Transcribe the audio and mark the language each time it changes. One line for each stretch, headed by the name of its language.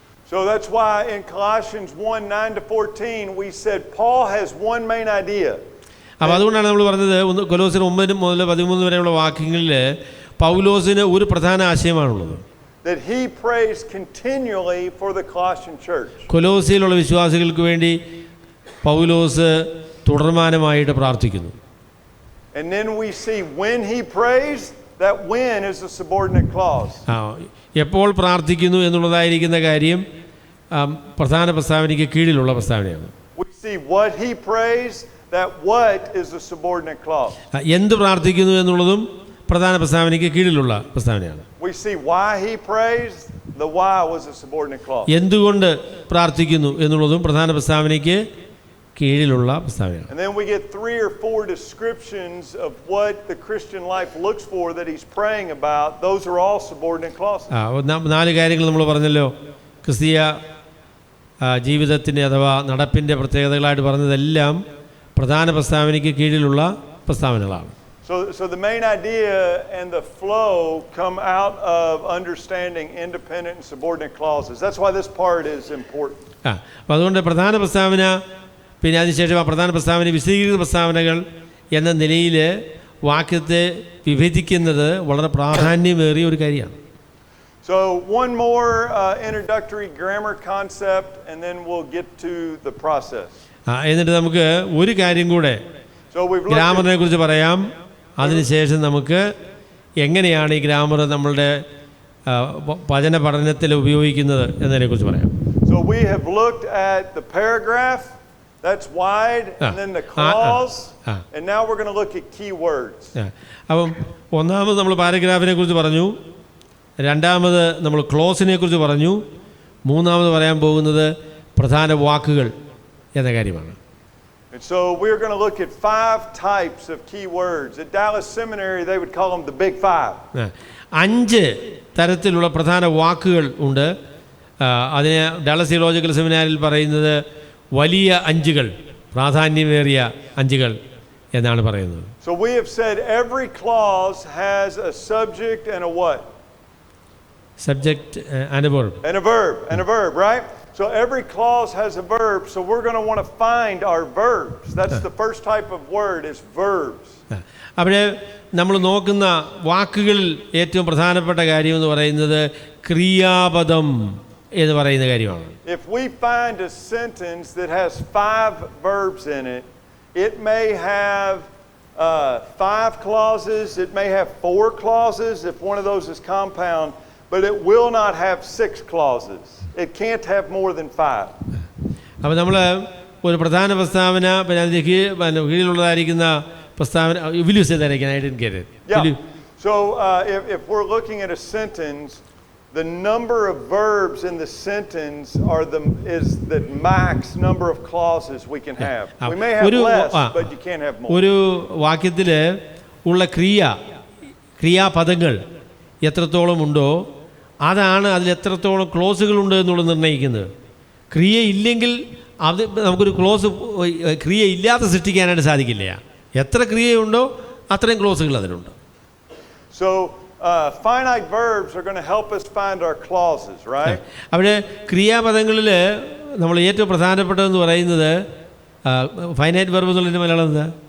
English: So that's why in Colossians 1:9-14 we said Paul has one main idea.
Malayalam: അപ്പോൾ അതുകൊണ്ടാണ് നമ്മൾ പറഞ്ഞത് കൊലോസ്യർ 9 മുതൽ 13 വരെയുള്ള വാക്യങ്ങളിൽ പൗലോസിന് ഒരു പ്രധാന ആശയമാണുള്ളത്.
English: That he prays continually for the Colossian church.
Malayalam: കൊലോസ്യയിലുള്ള വിശ്വാസികൾക്ക് വേണ്ടി പൗലോസ് തുടർമാനമായിട്ട് പ്രാർത്ഥിക്കുന്നു.
English: And then we see when he prays, that when is a subordinate clause.
Malayalam: എപ്പോൾ പ്രാർത്ഥിക്കുന്നു എന്നുള്ളതായിരിക്കുന്ന കാര്യം പ്രധാന പ്രസ്താവനയ്ക്ക് കീഴിലുള്ള പ്രസ്താവനയാണ്.
English: We see what he prays, that what is a subordinate clause.
Malayalam: എന്ത് പ്രാർത്ഥിക്കുന്നു എന്നുള്ളതും പ്രധാന പ്രസ്താവനയ്ക്ക് കീഴിലുള്ള പ്രസ്താവനയാണ്.
English: We see why he prays, the why was a subordinate clause.
Malayalam: എന്തുകൊണ്ട് പ്രാർത്ഥിക്കുന്നു എന്നുള്ളതും പ്രധാന പ്രസ്താവനയ്ക്ക് കീഴിലുള്ള പ്രസ്താവനയാണ്.
English: And then we get 3 or 4 descriptions of what the Christian life looks for that he's praying about. Those are all subordinate clauses.
Malayalam: 4 കാര്യങ്ങൾ നമ്മൾ പറഞ്ഞല്ലോ. ക്രിസ്തീയ ജീവിതത്തിൻ്റെ അഥവാ നടപ്പിൻ്റെ പ്രത്യേകതകളായിട്ട് പറഞ്ഞതെല്ലാം പ്രധാന പ്രസ്താവനയ്ക്ക് കീഴിലുള്ള പ്രസ്താവനകളാണ്.
English: So the main idea and the flow come out of understanding independent and subordinate clauses. That's why this part is important.
Malayalam: അപ്പോൾ അതുകൊണ്ട് പ്രധാന പ്രസ്താവന, പിന്നെ അതിനുശേഷം ആ പ്രധാന പ്രസ്താവന വിശദീകൃത പ്രസ്താവനകൾ എന്ന നിലയിൽ വാക്യത്തെ വിഭജിക്കുന്നത് വളരെ പ്രാധാന്യമേറിയ ഒരു കാര്യമാണ്.
English: So one more introductory grammar concept and then we'll get to the process.
Malayalam: എന്നിട്ട് നമുക്ക് ഒരു കാര്യം കൂടെ
English: So we've
Malayalam: ഗ്രാമറിനെ കുറിച്ച് പറയാം. അതിനുശേഷം നമുക്ക് എങ്ങനെയാണ് ഈ ഗ്രാമർ നമ്മളുടെ വചന പഠനത്തിൽ ഉപയോഗിക്കുന്നത് എന്നതിനെക്കുറിച്ച് പറയാം.
English: So we have looked at the paragraph, that's wide, and then the clause, and now we're going to look at key words.
Malayalam: അപ്പം ഒന്നാമത് നമ്മൾ പാരഗ്രാഫിനെ കുറിച്ച് പറഞ്ഞു, രണ്ടാമത് നമ്മൾ ക്ലോസിനെ കുറിച്ച് പറഞ്ഞു, മൂന്നാമത് പറയാൻ പോകുന്നത് പ്രധാന വാക്കുകൾ എന്ന കാര്യമാണ്.
English: And so we're going to look at 5 types of key words. At Dallas Seminary they would call them the big 5.
Malayalam: 5 തരത്തിലുള്ള പ്രധാന വാക്കുകൾ ഉണ്ട്. അതിനെ ഡാലസ് തിയോളജിക്കൽ സെമിനാരിൽ പറയുന്നത് വലിയ 5കൾ, പ്രാധാന്യമേറിയ 5കൾ എന്നാണ് പറയുന്നത്.
English: So we have said every clause has a subject and a what? Subject and a verb. And a verb, right? So every clause has a verb, so we're going to want to find our verbs. That's the first type of word, is verbs.
Malayalam: അവിടെ നമ്മൾ നോക്കുന്ന വാക്കുകളിൽ ഏറ്റവും പ്രധാനപ്പെട്ട കാര്യം എന്ന് പറയുന്നത് ക്രിയാപദം എന്ന് പറയുന്ന കാര്യമാണ്.
English: If we find a sentence that has 5 verbs in it, it may have 5 clauses, it may have 4 clauses if one of those is compound, but it will not have 6 clauses. It can't have more than 5.
Malayalam: അപ്പോൾ നമ്മൾ ഒരു പ്രധാന പ്രസ്താവന, പിന്നെ അതിൻ്റെ കീഴിലുള്ളതായിരിക്കുന്ന പ്രസ്താവന,
English: will you say that again? I didn't get it. Yeah. So if we're looking at a sentence, the number of verbs in the sentence is the max number of clauses we can have. We may have less, but you can't have more.
Malayalam: ഒരു വാക്യത്തിൽ ഉള്ള ക്രിയാപദങ്ങൾ എത്രത്തോളം ഉണ്ടോ അതാണ് അതിൽ എത്രത്തോളം ക്ലോസുകളുണ്ട് എന്നുള്ളത് നിർണ്ണയിക്കുന്നത്. ക്രിയ ഇല്ലെങ്കിൽ അത് നമുക്കൊരു ക്രിയ ഇല്ലാതെ സൃഷ്ടിക്കാനായിട്ട് സാധിക്കില്ല. എത്ര ക്രിയയുണ്ടോ അത്രയും ക്ലോസുകൾ അതിനുണ്ട്.
English: So finite verbs are going to help us find our clauses, right?
Malayalam: അവിടെ ക്രിയാപദങ്ങളിൽ നമ്മൾ ഏറ്റവും പ്രധാനപ്പെട്ടതെന്ന് പറയുന്നത് ഫൈനൈറ്റ് വെർബ് എന്നുള്ളതിൻ്റെ മലയാളം എന്താ?